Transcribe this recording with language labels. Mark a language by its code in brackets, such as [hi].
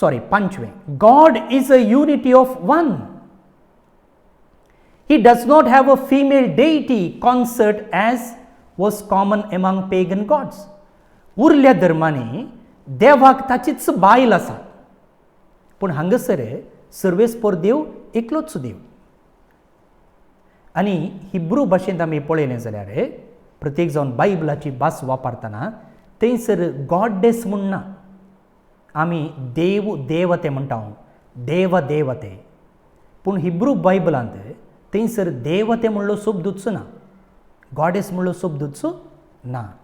[hi] पांचवें, [en] God is a unity of one. He does not have a female deity consort as was common among pagan gods. [gom] उरल्या धर्मांनी देवाक ताचीच बायल आसा. पूण हांगासर सर्वेस्पोर देव एकलोच देव. आनी हिब्रू भाशेंत आमी पळयलें जाल्यार प्रत्येक जावन बायबलाची भास वापरतना थंयसर गॉडेस म्हूण ना. आमी देव देवते म्हणटा, देव देवते. पूण हिब्रू बायबलांत थंयसर देवते म्हणलो शब्दूच ना, गॉडेस म्हणलो शब्दूच ना.